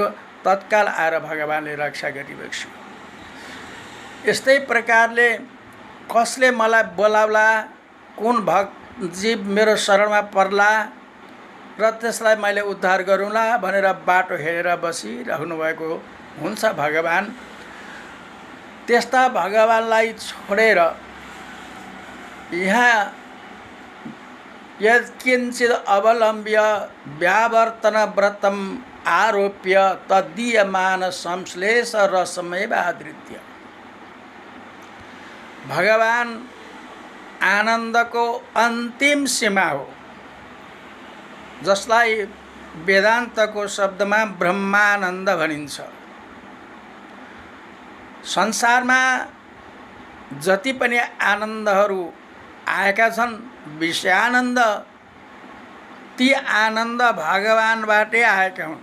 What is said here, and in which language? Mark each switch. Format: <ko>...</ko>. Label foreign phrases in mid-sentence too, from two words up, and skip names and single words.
<ne>तत्काल आएर भगवानले रक्षा गरिबक्स्यो। यस्तै प्रकारले कसले मलाई बोलाउला, कुन भक्त जीव मेरो शरणमा पर्ला र त्यसलाई मैले उद्धार गरौँला भनेर बाटो हेरेर बसिरहनु भएको हुन्छ भगवान। त्यस्ता भगवानलाई छोडेर यहाँ</ne> <sa>यत्किञ्चित् अवलम्ब्य व्यावर्तन व्रतम आरोप्य तदीयमान संश्लेष रसमेव आदृत्य।</sa> <ne>भगवान आनन्दको अन्तिम सीमा हो, जसलाई वेदान्तको शब्दमा ब्रह्मानन्द भनिन्छ। संसारमा जति पनि आनन्दहरू आएका छन्, विषयानन्द ती आनन्द भगवानबाटै आएका हुन्।</ne>